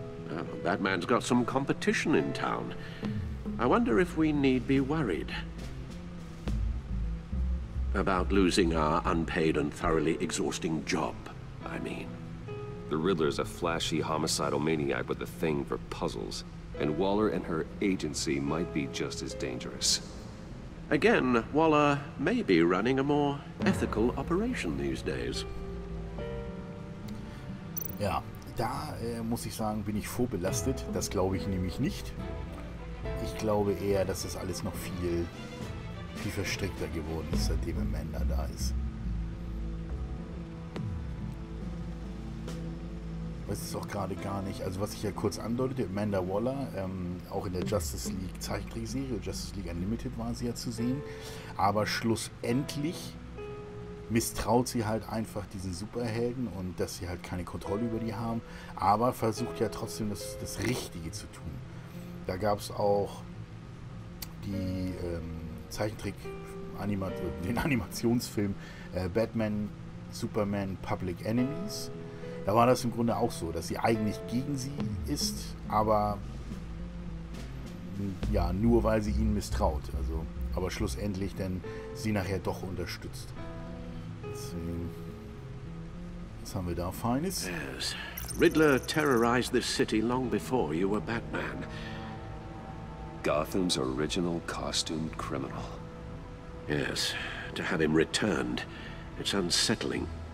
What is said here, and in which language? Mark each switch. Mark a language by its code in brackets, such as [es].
[en] Oh, Batman's got some competition in town. I wonder if we need be worried about losing our unpaid and thoroughly exhausting job, I mean. The Riddler's a flashy homicidal maniac with a thing for puzzles, and Waller and her agency might be just as dangerous. Again, Waller may be running a more ethical operation these days. [de] Ja, da muss ich sagen, bin ich vorbelastet. Das glaube ich nämlich nicht. Ich glaube eher, dass das alles noch viel verstrickter geworden ist, seitdem Amanda da ist. weiß es auch gerade gar nicht. Also was ich ja kurz andeutete, Amanda Waller, auch in der Justice League Zeichentrickserie, Justice League Unlimited war sie ja zu sehen. Aber schlussendlich misstraut sie halt einfach diesen Superhelden und dass sie halt keine Kontrolle über die haben, aber versucht ja trotzdem das Richtige zu tun. Da gab es auch die den Animationsfilm Batman, Superman, Public Enemies. Da war das im Grunde auch so, dass sie eigentlich gegen sie ist, aber ja, nur weil sie ihnen misstraut. Also, aber schlussendlich dann sie nachher doch unterstützt. Deswegen, was haben wir da Feines? [en] Yes. Riddler terrorized this city long before you were Batman. Gotham's original costumed criminal. Yes, to have him returned, it's unsettling.